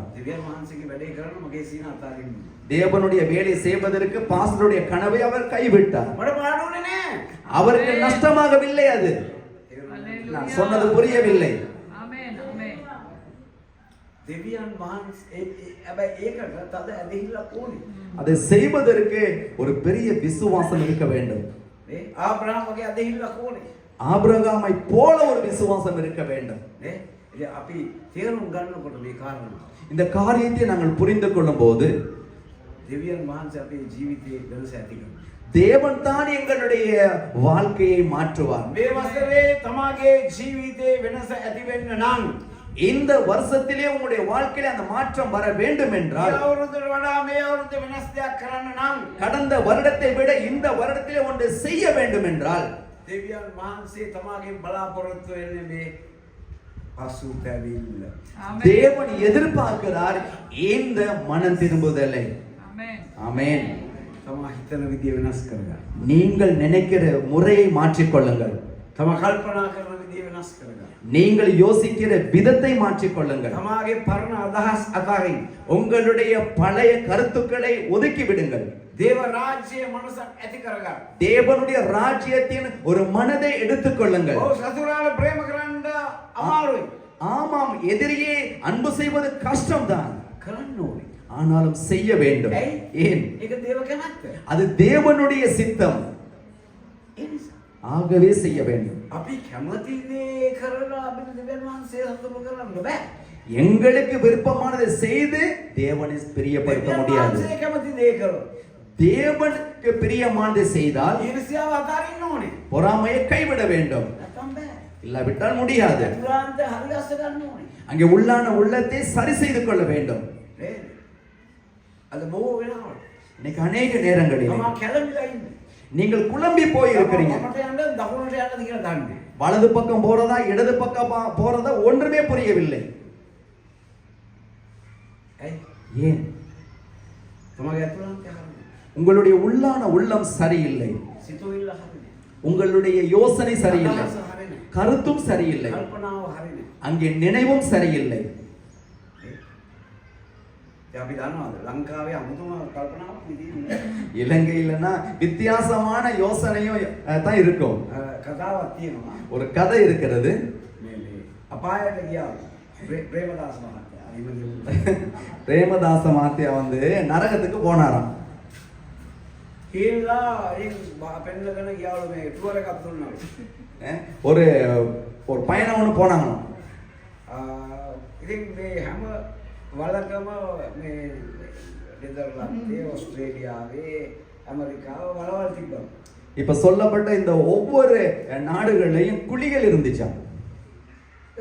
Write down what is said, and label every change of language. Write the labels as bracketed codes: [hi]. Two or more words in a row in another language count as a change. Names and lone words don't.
[si] දෙවියන් වහන්සේගේ වැඩේ කරන මගේ සීන අතාරින්න. [ta] தேவனுடைய வேலை செய்வதற்கு பாஸ்டருடைய கனவை அவர் கைவிட்டார். [si] මට පාඩුනේ නෑ. [ta] அவருக்கு நஷ்டமாகவில்லை அது. Hallelujah. நான் சொன்னது புரியவில்லை. Amen. Amen. [si] දෙවියන් වහන්සේ හැබැයි ඒකට තද ඇදහිල්ලක් ඕනේ. [ta] அதை செய்வதற்கு ஒரு பெரிய விசுவாசம் இருக்க வேண்டும். [si] නේ ආබ්‍රහම් වගේ ඇදහිල්ලක් ඕනේ. [ta] ஆபிரகாமை போல ஒரு விசுவாசம் இருக்க வேண்டும். [si] නේ ඉතින් අපි තේරුම් ගන්නකොට මේ කාරණා [ta] இந்த காரியத்தை நாங்கள் புரிந்து கொள்ளும் போது [si] දෙවියන් වහන්සේ අපේ ජීවිතයේ වෙනස ඇති කරනවා. [ta] தேவன் தான் எங்களுடைய வாழ்க்கையை மாற்றுவார். [si] මේ වසරේ තමාගේ ජීවිතයේ වෙනස ඇති වෙන්න නම් [ta] இந்த வருஷத்திலே உங்களுடைய வாழ்க்கையில அந்த மாற்றம் வர வேண்டும் என்றால் [si] මේ අවුරුද්දට වඩා මේ අවුරුද්දේ වෙනස් දෙයක් කරන්න නම් [ta] கடந்த வருடத்தை விட இந்த வருடத்திலே ஒன்று செய்ய வேண்டும் என்றால் [si] දෙවියන් වහන්සේ තමාගේ බලාපොරොත්තු වෙන්නේ මේ පසුතැවිල්ල. Amen. [ta] தேவன் எதிர்பார்க்கிறார் இந்த மனம் திரும்புதலை. Amen. ஆமென். [si] තමා හිතන විදිය වෙනස් කරගන්න. [ta] நீங்கள் நினைக்கிற முறையை மாற்றிக்கொள்ளுங்கள். [si] තමා කල්පනා කරන විදිය වෙනස් කරගන්න. [ta] நீங்கள் யோசிக்கிற விதத்தை மாற்றிக்கொள்ளுங்கள். [si] තමාගේ පරණ අදහස් අතාරින්න. [ta] உங்களுடைய பழைய கருத்துக்களை ஒதுக்கி விடுங்கள். [si] දේව රාජ්‍යයේ මනසක් ඇති කරගන්න. [ta] தேவனுடைய ராஜ்யத்தின் ஒரு மனதை எடுத்துக்கொள்ளுங்கள். [si] ඔව් සතුරාල ප්‍රේම කරන්න අමාරුයි. [ta] ஆமாம், எதிரியே அன்பு செய்வது கஷ்டம்தான். [si] කරන්න ඕනේ. [ta] ஆனாலும் செய்ய வேண்டும். ஏன்? [si] ඒක දේව කැමැත්ත. [ta] அது தேவனுடைய சித்தம். [si] ඒ නිසා [ta] ஆகவே செய்ய வேண்டும். [si] අපි කැමති දේ කරලා අපිට දෙවියන් වහන්සේ සතුටු කරන්න බෑ. [ta] எங்களுக்கு விருப்பமானதை செய்து தேவனை பிரியப்படுத்த [si] දෙවියන් [ta] முடியாது. [si] වහන්සේ කැමති දේ කරොත් [ta] தேவனுக்கு பிரியமானதை செய்தால் [si] ඊර්ෂ්‍යාව අතාරින්න ඕනේ. [ta] பொறாமையை கைவிட வேண்டும். [si] නැත්නම් බෑ. [ta] இல்லாவிட்டால் முடியாது. [si] අතුරාන්ත හරි අස්ස ගන්න ඕනේ. [ta] அங்கே உள்ளான உள்ளத்தை சரி செய்து கொள்ள வேண்டும். [si] නේද? අද බොහෝ වෙලාවට [ta] இன்னைக்கு அநேக நேரங்களில் [si] තමා කැළඹිලා ඉන්නේ. [ta] நீங்கள் குழம்பி போய் இருக்கிறீங்க. [si] වමට යන්න දකුණට යන්නද කියලා දන්නේ. [ta] வலது பக்கம் போறதா இடது பக்கம் போறதா ஒன்றுமே புரியவில்லை. [si] ඇයි? [ta] ஏன்? [si] තමගේ අතුරාන්ත හරිනේ. [ta] உங்களுடைய உள்ளான உள்ளம் சரியில்லை. [si] සිතුවිල්ල හරිනේ. [ta] உங்களுடைய யோசனை சரியில்லை. [si] අදහස හරිනේ. [ta] கருத்தும் சரியில்லை. [si] කල්පනාව හරිනේ. [ta] அங்கே நினைவும் சரியில்லை. [si] දැන් අපි දන්නවද ලංකාවේ අමුතුම කල්පනාවක් විදිහේ [ta] இலங்கையிலனா வித்தியாசமான யோசனையும் தான் இருக்கும். [si] කතාවක් තියෙනවා. [ta] ஒரு கதை இருக்கிறது. [si] මේ අපායට ගියා ප්‍රේමදාස මහත්තයා. [ta] பிரேமதாச மாத்தியா வந்து நரகத்துக்கு போனாராம். [si] කියලා පෙන්නගෙන ගියාලු මේ ටුවර් එකක් දුන්නා. [ta] ஒரு ஒரு பயணம் ஒன்று போனாங்களாம். [si] ඉතින් මේ හැම වලකම මේ නෙදර්ලන්තේ ඕස්ට්‍රේලියාවේ ඇමරිකාව වලවල් තිබ්බා. [ta] இப்ப சொல்லப்பட்ட இந்த ஒவ்வொரு நாடுகள்லயும் குழிகள் இருந்துச்சாம்.